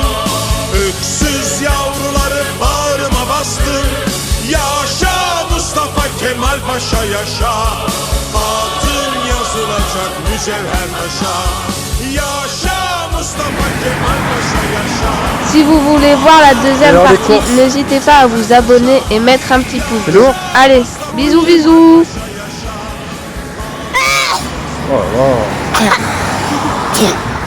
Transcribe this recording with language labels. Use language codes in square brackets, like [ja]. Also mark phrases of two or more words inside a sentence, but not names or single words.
[tr] Öksüz yavruları bağrıma bastım. Yaşa Mustafa Kemal Paşa yaşa. Adın yazılacak mücevher taşa. Yaşa Mustafa Kemal Paşa yaşa. [fr] Si vous voulez voir la deuxième partie, n'hésitez pas à vous abonner et mettre un petit pouce bleu. Allez, bisous bisous. Oh là là.